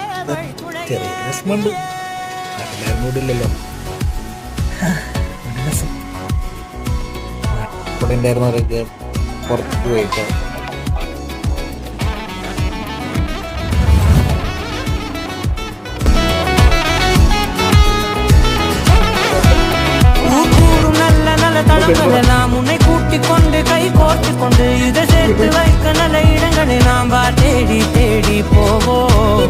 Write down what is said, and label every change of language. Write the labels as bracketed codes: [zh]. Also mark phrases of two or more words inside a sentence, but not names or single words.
[ml] ചെറിയ രസമുണ്ട്. നാട്ടിലാരും കൂടില്ലല്ലോ. രസം ഇവിടെ ഉണ്ടായിരുന്നവരൊക്കെ പുറത്ത് പോയിട്ട് [ta] நாம் உன்னை கூட்டிக் கொண்டு கை கோர்த்து கொண்டு இதை சேர்த்து வைக்க நல்ல இடங்களை நாம் தேடி தேடி போவோம்.